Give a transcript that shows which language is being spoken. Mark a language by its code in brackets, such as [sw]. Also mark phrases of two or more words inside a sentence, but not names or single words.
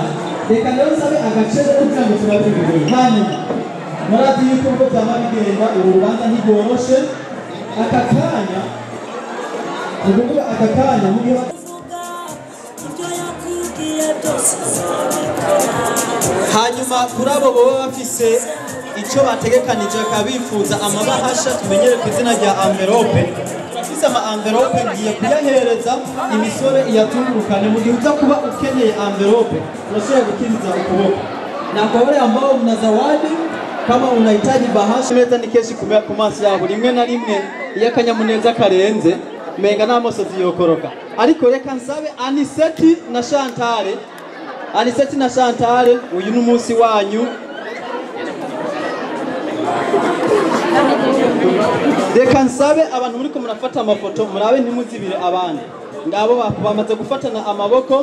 [rn] Reka rero nsabe agace kugira ngo turabibwire hanyuma murati yuko ubwo byama bigenda urubanza ntigoroshe aka kanya ukuvuga aka kanya mu gihe hanyuma kuri abo baba bafise icyo bategekanije akabifuza amabahasha tumenyere ku izina rya envelope. Turafise ama envelope ngiye kuyahereza imisore iyatungurukane mu gihe uza kuba ukeneye envelope unashobora gukiriza ukuboko na [sw] kwa wale ambao mna zawadi kama unahitaji bahasha [rn] meza ni keshi ku maso yabo rimwe na rimwe iyo akanyamuneza karenze menga n'amosozi yokoroka. Ariko reka nsabe Aniseti na Chantal uyu n'umunsi wanyu. Reka nsabe abantu muri ko murafata amafoto murabe ntimuzibire abandi ngabo bamaze gufatana amaboko.